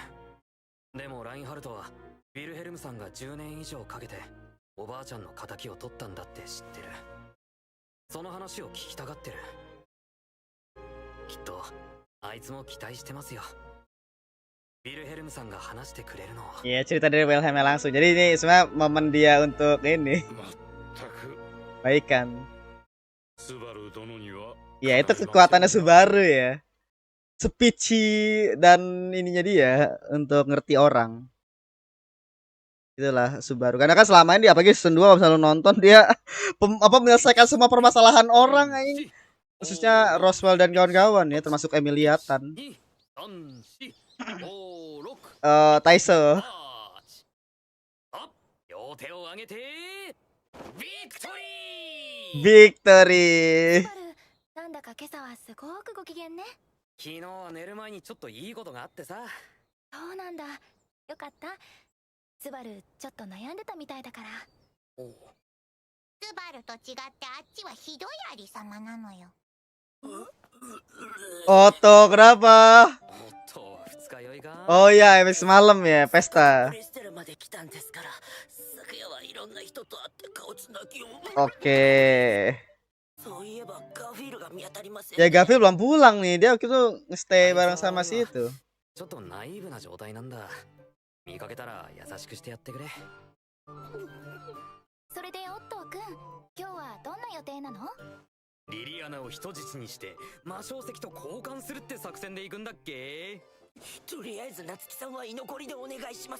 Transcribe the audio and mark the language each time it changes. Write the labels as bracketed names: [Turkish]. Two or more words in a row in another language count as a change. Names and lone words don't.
[Japanese] でもラインハルトはヴィルヘルムさんが10年以上かけておばあちゃんの仇を取ったんだって知ってる。その話を聞きたがってる。きっとあいつも期待してますよ。ヴィルヘルムさんが話してくれるのを。 [Indonesian] Iya, cerita dari Wilhelm langsung. Jadi ini sebenarnya momen dia untuk ini [Japanese] 全く [Indonesian] baikan. [Japanese] スバル殿には [Indonesian] Ya, itu kekuatannya Subaru ya. Speechy dan ininya dia untuk ngerti orang. Itulah Subaru. Karena kan selama ini apalagi season 2 kalau misalnya lu nonton dia menyelesaikan semua permasalahan orang anjing. Khususnya Roswell dan kawan-kawan ya, termasuk Emilia Tan. [Japanese] Taiso. 両手を上げてビクトリー。 Victory. スバル、なんだか今朝はすごくご機嫌ね。昨日は寝る前にちょっといいことがあってさ。そうなんだ。よかった。スバル、ちょっと悩んでたみたいだから。スバルと違ってあっちはひどいありさまなのよ。 [Indonesian] Otto, kenapa? [Japanese] おっと二日酔いか。 [Indonesian] Oh iya, habis semalam ya, pesta. [Japanese] プレステルまで来たんですから、昨夜はいろんな人と会って顔つなぎを。 [Indonesian] Oke. [Japanese] そういえばガフィールが見当たりません。 [Indonesian] Ya Gavil belum pulang nih. Dia waktu itu nge-stay bareng sama si itu. [Japanese] ちょっとナイーブな状態なんだ。見かけたら優しくしてやってくれ。それでオットーくん、今日はどんな予定なの？リリアナを人質にして魔性石と交換するって作戦で行くんだっけ？とりあえず夏希さんは居残りでお願いします。